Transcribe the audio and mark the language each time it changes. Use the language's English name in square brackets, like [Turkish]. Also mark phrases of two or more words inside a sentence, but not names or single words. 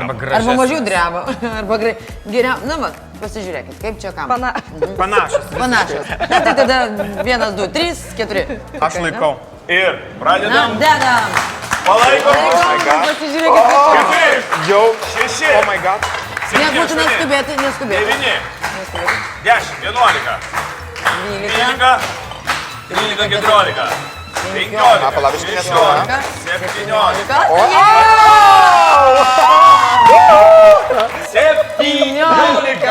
[Lithuanian] Arba mažiau dreba, arba geriau. Pasižiūrėkit, kaip čia kam. Panašus. Panašios. Na, tai tada 1, 2, 3, 4. Aš laikau. Ir pradedam. Dedam. Palaikom. Pasižiūrėkit, kaip čia. Jau 6. [English] Oh my god. [Lithuanian] Nebūtų neskubėti. 9. 10. 11. 12. 13. 14. 15. Palabiškai 16. 17. 17.